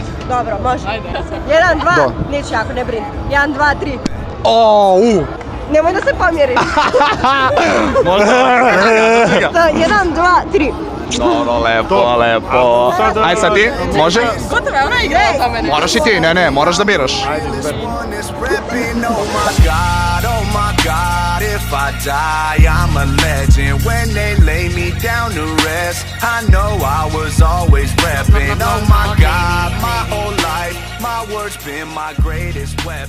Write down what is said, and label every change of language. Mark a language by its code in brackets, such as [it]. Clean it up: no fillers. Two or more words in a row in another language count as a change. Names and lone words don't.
[sr] Dobro, može. 1, 2, neću jako, ne brini. 1, 2, 3. Nemoj da se pomjeriš. Možda. 1, 2, 3. Dobro, lepo. Ajde sad ti, može? Gotovo je, ona igra za mene. Moraš i ti, ne, moraš da biraš. [en] If I die, I'm a legend. When they lay me down to rest, I know I was always repping. Oh my God, my whole life, my words been my greatest weapon.